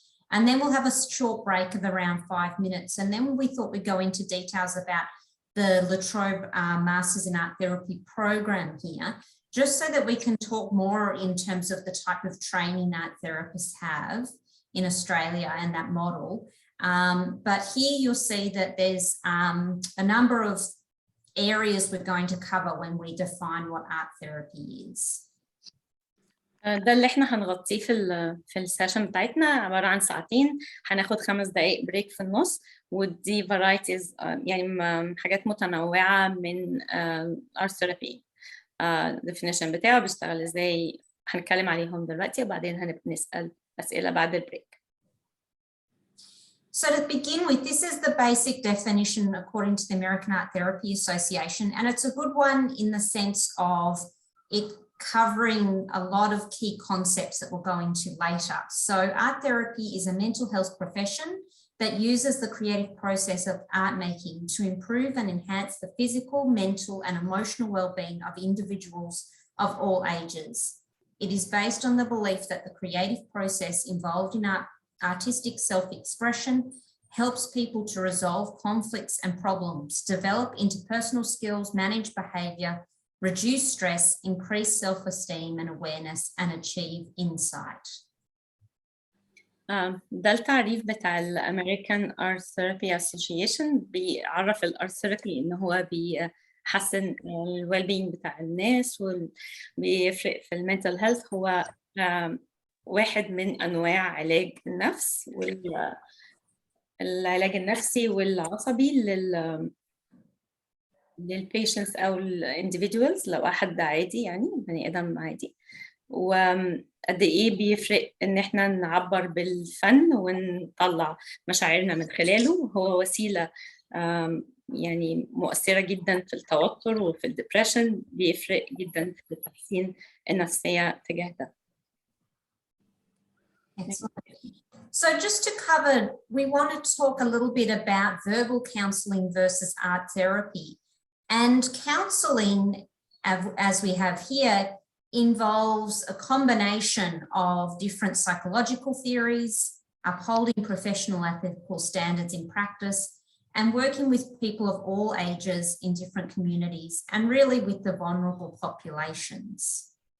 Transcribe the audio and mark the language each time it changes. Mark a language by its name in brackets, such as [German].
[English] And then we'll have a short break of around 5 minutes. And then we thought we'd go into details about the La Trobe Masters in Art Therapy program here, just so that we can talk more in terms of the type of training art therapists have in Australia and that model. But here you'll see that there's a number of areas we're going to cover when we define what art therapy is. [Arabic] ده اللي احنا هنغطيه في السيشن بتاعتنا، عبارة عن ساعتين، هناخد 5 دقايق بريك في النص، ودي varieties يعني حاجات متنوعة من art therapy. definition بتاعه بيشتغل ازاي هنتكلم عليهم دلوقتي، وبعدين هنبقى نسأل أسئلة بعد البريك. [English] So to begin with, this is the basic definition according to the American Art Therapy Association, and it's a good one in the sense of it covering a lot of key concepts that we'll go into later. So art therapy is a mental health profession that uses the creative process of art making to improve and enhance the physical, mental and emotional well-being of individuals of all ages. It is based on the belief that the creative process involved in artistic self-expression helps people to resolve conflicts and problems, develop interpersonal skills, manage behaviour, reduce stress, increase self-esteem and awareness, and achieve insight. [Arabic] ده التعريف بتاع الأمريكان Art Therapy Association. بيعرف الارت ثيرابي إن هو بيحسن الويل بينج بتاع الناس وبيفرق في المنتل هيلث. هو واحد من أنواع علاج النفس والعلاج النفسي والعصبي للبيشنتس أو الانdividuals، لو حد عادي يعني بني آدم عادي. وقد إيه بيفرق إن إحنا نعبر بالفن ونطلع مشاعرنا من خلاله. هو وسيلة يعني مؤثرة جدا في التوتر وفي الدبريشن، بيفرق جدا في تحسين النفسية تجاه ده. [English] Excellent. So just to cover, we want to talk a little bit about verbal counselling versus art therapy. And counselling, as we have here, involves a combination of different psychological theories, upholding professional ethical standards in practice, and working with people of all ages in different communities, and really with the vulnerable populations.